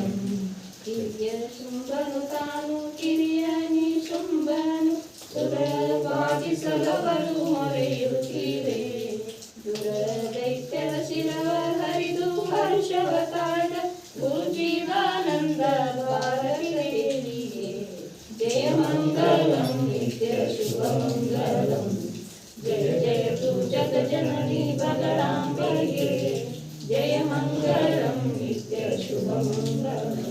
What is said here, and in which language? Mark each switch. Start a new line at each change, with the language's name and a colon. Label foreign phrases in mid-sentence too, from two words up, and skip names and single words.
Kannada: ಕಿರಿಯ ಶುಂಭನು ತಾನು ಕಿರಿಯ ನಿಶುಂಭನು ಸುರವಾಗಿಸಲವರು ಮೊರೆಯುತ್ತೀರೆ ದುರ ದೈತ್ಯರ ಶಿರವ ಹರಿದು ಹರ್ಷವ ತಾಳ ಗುರು ಜೀವಾನಂದ ದ್ವಾರವಿಗೆ ಜಯ ಮಂಗಲ
Sanskrit: शुभमङ्गलम् जय जयतु जगजननी बगलाम्बिके जय मङ्गलं नित्य शुभमङ्गलम्